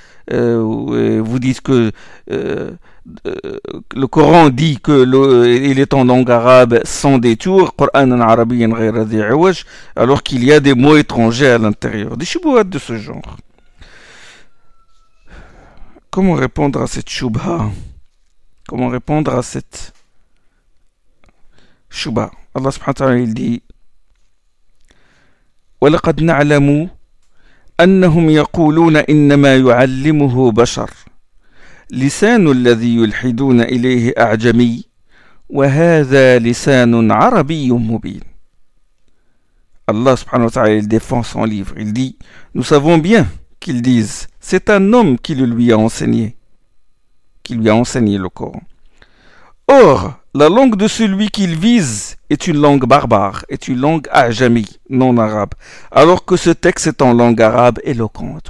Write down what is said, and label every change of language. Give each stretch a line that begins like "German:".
French: Vous dites que le Coran dit il est en langue arabe sans détour, alors qu'il y a des mots étrangers à l'intérieur. Des shubuhat de ce genre. Comment répondre à cette shubha? Comment répondre à cette shubha? Allah subhanahu wa ta'ala il dit
Arabic: وَلَقَدْ نَعْلَمُ أنهم يقولون إنما يعلمه بشر لسان الذي يلحدون إليه أعجمي وهذا لسان عربي مبين.
French: Allah subhanahu wa ta'ala il défend son livre. Il dit, nous savons bien qu'ils disent, c'est un homme qui le lui a enseigné le Coran. Or, la langue de celui qu'il vise est une langue barbare, est une langue ajami, non arabe, alors que ce texte est en langue arabe éloquente.